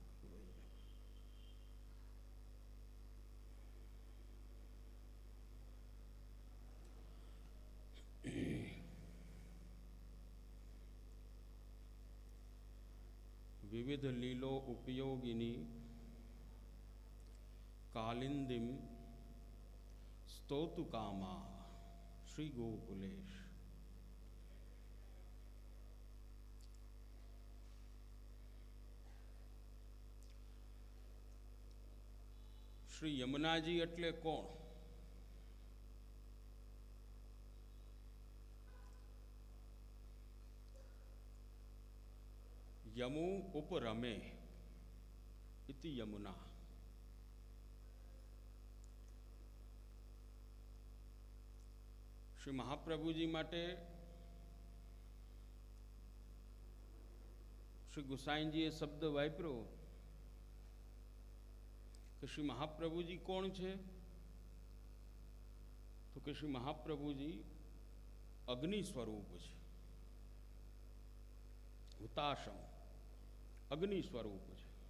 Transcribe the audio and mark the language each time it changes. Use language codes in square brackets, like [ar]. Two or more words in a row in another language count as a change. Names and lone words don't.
[sa] विविध लीलो उपयोगिनी कालिंदिम स्तोतु कामा श्री गोकुलेश। [gu] श्री यमुनाजी એટલે કોણ? [sa] यमु उपरमे इति यमुना। [gu] શ્રી મહાપ્રભુજી માટે શ્રી ગુસાંઈજીએ શબ્દ વાપરો કે શ્રી મહાપ્રભુજી કોણ છે? તો કે શ્રી મહાપ્રભુજી અગ્નિ સ્વરૂપ છે, [hi] हुताशम अग्नि स्वरूप है।